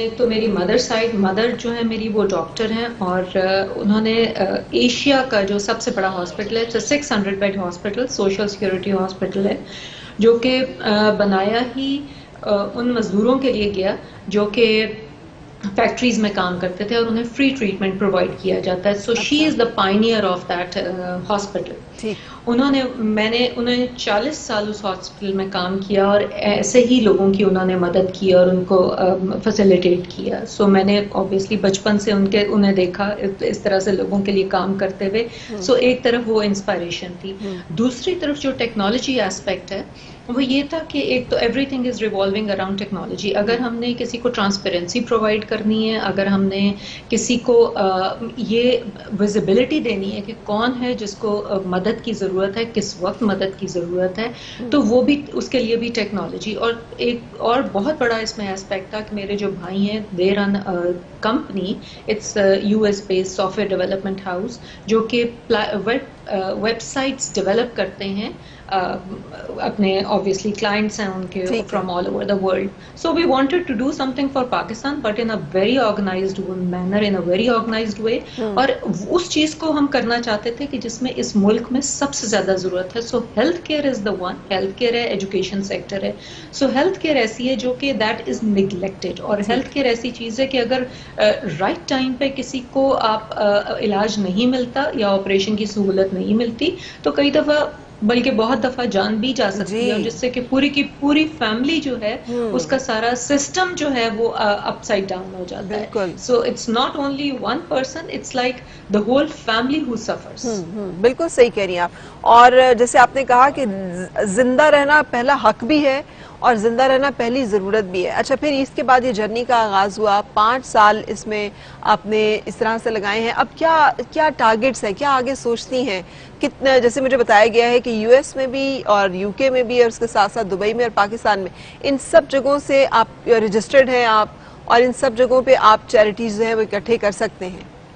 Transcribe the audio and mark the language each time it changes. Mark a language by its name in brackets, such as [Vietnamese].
[Urdu] ایک تو میری مدر جو ہے میری وہ ڈاکٹر ہیں اور انہوں نے ایشیا کا جو سب سے بڑا ہاسپٹل ہے, 600 bed hospital, social security hospital ہے, جو کہ بنایا ہی ان مزدوروں کے لیے گیا جو کہ فیکٹریز میں کام کرتے تھے اور انہیں فری ٹریٹمنٹ پرووائڈ کیا جاتا ہے. [English] So she is the pioneer of that hospital. [Urdu] میں نے انہیں 40 سال اس ہاسپٹل میں کام کیا اور ایسے ہی لوگوں کی انہوں نے مدد کی اور ان کو فیسیلیٹیٹ کیا. سو میں نے اوبیسلی بچپن سے انہیں دیکھا اس طرح سے لوگوں کے لیے کام کرتے ہوئے. سو ایک طرف وہ انسپائریشن تھی. دوسری طرف جو ٹیکنالوجی ایسپیکٹ ہے وہ یہ تھا کہ ایک تو [English] Everything is revolving around technology. [Urdu] اگر ہم نے کسی کو ٹرانسپیرنسی پرووائڈ کرنی ہے, اگر ہم نے کسی کو یہ ویزیبلٹی دینی ہے کہ کون ہے جس کو مدد کی ضرورت ہے, کس وقت مدد کی ضرورت ہے, تو وہ بھی اس کے لیے بھی ٹیکنالوجی. اور ایک اور بہت بڑا اس میں ایسپیکٹ تھا کہ میرے جو بھائی ہیں [English] they run company, it's U S based software development house, [Urdu] جو کہ ویب سائٹس ڈیولپ کرتے ہیں اپنے obviously clients ہیں ان کے [English] from all over the world. So we wanted to do something for Pakistan but in a very organized manner, in a very organized way. [Urdu] اور اس چیز کو ہم کرنا چاہتے تھے کہ جس میں اس ملک میں سب سے زیادہ ضرورت ہے. [English] So health care is the one. Health care ہے, education sector ہے. So health care [Urdu] ایسی ہے جو کہ [English] that is neglected. [Urdu] اور health care ایسی چیز ہے کہ اگر right time پہ کسی کو آپ علاج نہیں ملتا یا آپریشن کی سہولت نہیں ملتی تو کئی دفعہ بلکہ بہت دفعہ جان بھی جا سکتی ہے, جس سے کہ پوری کی پوری فیملی جو ہے اس کا سارا سسٹم جو ہے وہ اپ سائڈ ڈاؤن ہو جاتا ہے. [English] So it's not only one person, it's like the whole family who suffers. [Urdu] بالکل صحیح کہہ رہی ہیں آپ. اور جیسے آپ نے کہا کہ زندہ رہنا پہلا حق بھی ہے اور زندہ رہنا پہلی ضرورت بھی ہے. اچھا, پھر اس کے بعد یہ جرنی کا آغاز ہوا, 5 سال اس میں آپ نے اس طرح سے لگائے ہیں. اب کیا ٹارگٹس ہیں, کیا آگے سوچتی ہیں؟ کتنا, جیسے مجھے بتایا گیا ہے کہ یو ایس میں بھی اور یو کے میں بھی اور اس کے ساتھ ساتھ دبئی میں اور پاکستان میں, ان سب جگہوں سے آپ رجسٹرڈ ہیں آپ, اور ان سب جگہوں پہ آپ چیریٹیز جو ہیں وہ اکٹھے کر سکتے ہیں.